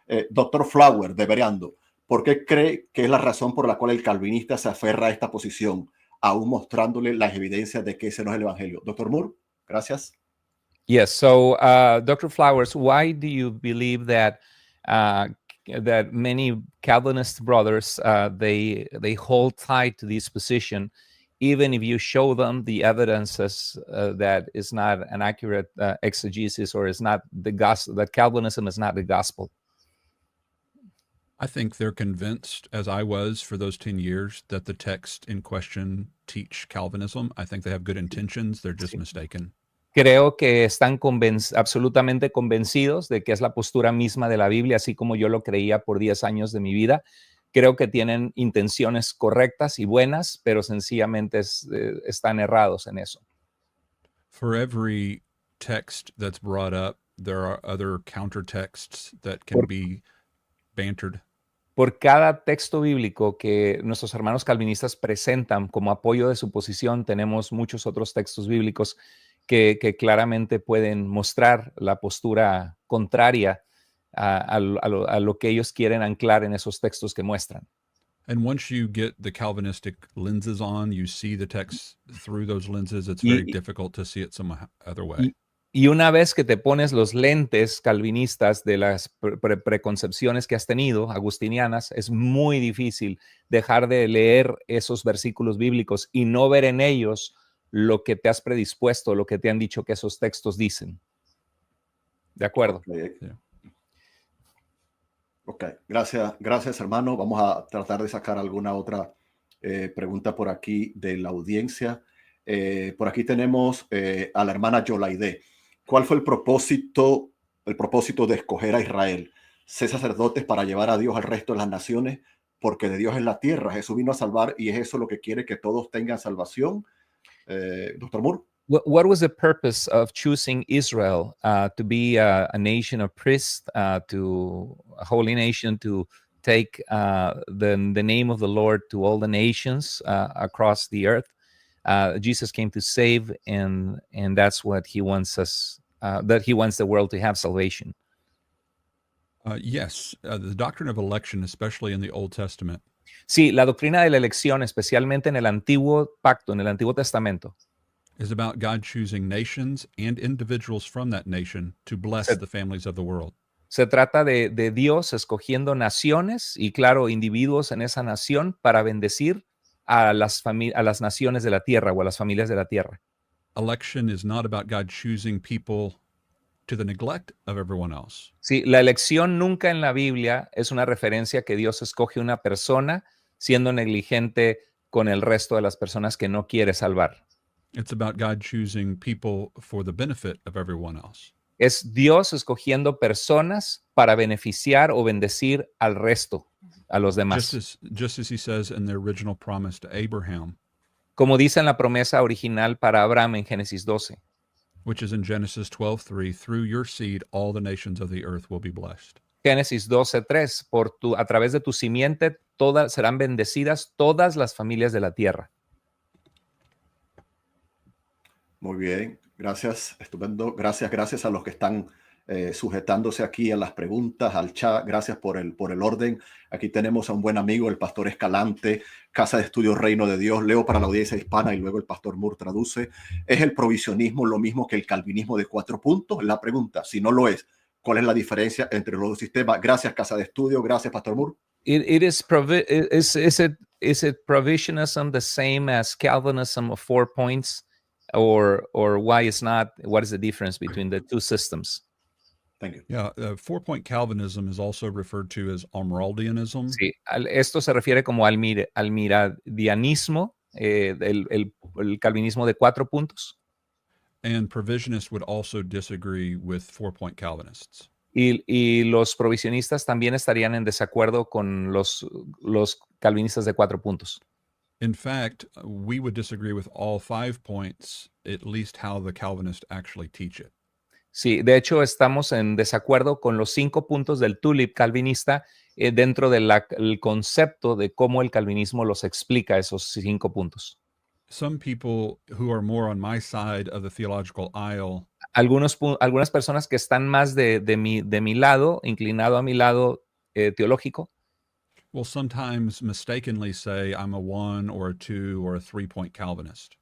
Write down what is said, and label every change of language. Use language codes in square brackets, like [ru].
[es] Doctor Flower, de Bereando. ¿Por qué cree que es la razón por la cual el calvinista se aferra a esta posición, aún mostrándole las evidencias de que ese no es el evangelio? Doctor Moore, gracias. [en] Yes, so Dr. Flowers, why do you believe that that many Calvinist brothers they hold tight to this position, even if you show them the evidences that is not an accurate exegesis or is not the gospel, that Calvinism is not the gospel? I think they're convinced, as I was for those 10 years, that the text in question teach Calvinism. I think they have good intentions. They're just mistaken. [es] Creo que están absolutamente convencidos de que es la postura misma de la Biblia, así como yo lo creía por 10 años de mi vida. Creo que tienen intenciones correctas y buenas, pero sencillamente están errados en eso. [en] For every text that's brought up, there are other counter texts that can be bantered. [es] Por cada texto bíblico que nuestros hermanos calvinistas presentan como apoyo de su posición, tenemos muchos otros textos bíblicos que claramente pueden mostrar la postura contraria a lo que ellos quieren anclar en esos textos que muestran. [en] And once you get the Calvinistic lenses on, you see the text through those lenses. It's very difficult to see it some other way. [es] Y una vez que te pones los lentes calvinistas de las preconcepciones que has tenido, agustinianas, es muy difícil dejar de leer esos versículos bíblicos y no ver en ellos lo que te has predispuesto, lo que te han dicho que esos textos dicen. ¿De acuerdo? [en] Okay. Yeah. [es] Ok, gracias hermano. Vamos a tratar de sacar alguna otra pregunta por aquí de la audiencia. Por aquí tenemos a la hermana Yolaide. ¿Cuál fue el propósito de escoger a Israel? Ser sacerdotes para llevar a Dios al resto de las naciones, porque de Dios es la tierra. Jesús vino a salvar y es eso lo que quiere, que todos tengan salvación. Doctor Moore. [en] What was the purpose of choosing Israel to be a nation of priests, to a holy nation, to take the name of the Lord to all the nations across the earth? Jesus came to save, and that's what he wants us. That he wants the world to have salvation. Yes, the doctrine of election, especially in the Old Testament, [es] Sí, la doctrina de la elección, especialmente en el Antiguo Pacto, en el Antiguo Testamento, [en] is about God choosing nations and individuals from that nation to bless [es] Se- [en] the families of the world. [es] se trata de Dios escogiendo naciones y, claro, individuos en esa nación para bendecir a las naciones de la tierra o a las familias de la tierra. [en] Election is not about God choosing people to the neglect of everyone else. [es] Sí, la elección nunca en la Biblia es una referencia que Dios escoge una persona siendo negligente con el resto de las personas que no quiere salvar. [en] It's about God choosing people for the benefit of everyone else. [es] Es Dios escogiendo personas para beneficiar o bendecir al resto, a los demás. [en] Just as he says in the original promise to Abraham, [es] Como dice en la promesa original para Abraham en Génesis 12. [en] which is in Genesis 12:3, through your seed all the nations of the earth will be blessed. [es] Génesis 12:3, a través de tu simiente serán bendecidas todas las familias de la tierra. Muy bien, gracias, estupendo. Gracias a los que están sujetándose aquí a las preguntas, al chat. Gracias por el orden. Aquí tenemos a un buen amigo, el pastor Escalante, Casa de Estudios Reino de Dios. Leo para la audiencia hispana y luego el pastor Moore traduce. ¿Es el provisionismo lo mismo que el calvinismo de 4 puntos? La pregunta, si no lo es, ¿cuál es la diferencia entre los dos sistemas? Gracias, Casa de Estudio. Gracias, pastor Moore. [en] Is it provisionism the same as Calvinism of 4 points? Or why is not? What is the difference between the two systems? Thank you. Yeah, 4-point Calvinism is also referred to as Almiraldianism. [es] Sí, esto se refiere como almiradianismo, el calvinismo de 4 puntos. [en] And provisionists would also disagree with 4-point Calvinists. [es] Y los provisionistas también estarían en desacuerdo con los calvinistas de 4 puntos. [en] In fact, we would disagree with all 5 points, at least how the Calvinists actually teach it. [es] Sí, de hecho estamos en desacuerdo con los 5 puntos del tulip calvinista dentro del concepto de cómo el calvinismo los explica, esos 5 puntos. [en] Some people who are more on my side of the theological aisle [es] Algunas personas que están más de mi lado, inclinado a mi lado teológico, [en] will sometimes mistakenly say I'm a 1 or a 2 or a 3-point Calvinist.